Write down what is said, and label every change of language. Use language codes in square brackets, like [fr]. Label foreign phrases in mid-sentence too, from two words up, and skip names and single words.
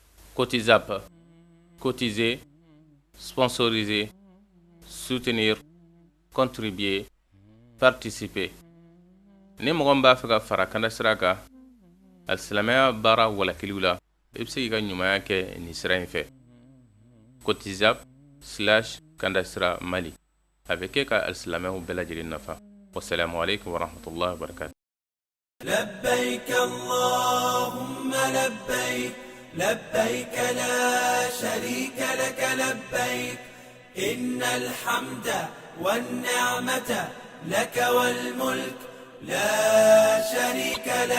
[fr] Cotisap, cotiser, sponsoriser, soutenir, contribuer, participer. [bm] Ni mɔgɔ min b'a fɛ ka fara kanda sira kan alisilamɛya baara walakiliw la i bɛ se k'i ka ɲumanya kɛ nin sira in fɛ cotisap/kanda sira mali a bɛ kɛ ka alisilamɛw bɛɛ lajɛlen nafa [ar] والسلام عليكم ورحمة الله وبركاته. لبيك اللهم لبيك لبيك لا شريك لك لبيك إن الحمد والنعمة لك والملك لا شريك لك.